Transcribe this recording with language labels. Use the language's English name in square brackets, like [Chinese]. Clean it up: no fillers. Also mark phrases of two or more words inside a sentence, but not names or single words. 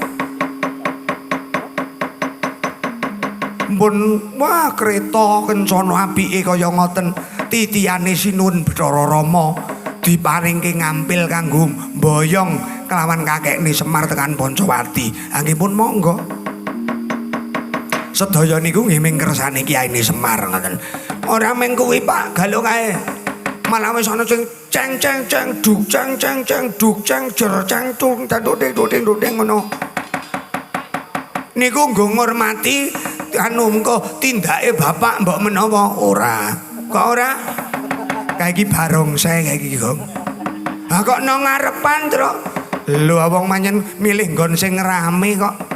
[Javanese] Pun wah kereta kencana apike kaya ngoten titiyane Sinuwun Bathara Rama diparingke ngampil kanggo mboyong kelawan kakekne Semar tekan Pancawati. Nggih pun monggo. Sedaya niku nggih ming kersane Kyaine Semar ngoten. Ora mung kuwi Pak, galung ae. malah wis ana sing ceng ceng ceng duk ceng ceng ceng duk ceng jer ceng tung duding ngono. Niku nggo ngurmati anu engko tindake bapak mbok menawa ora. Kok ora? Kayak iki barongsai kayak iki, Gong. Ha kok nang ngarepan, Truk? Lho wong manyen milih nggon sing rame kok.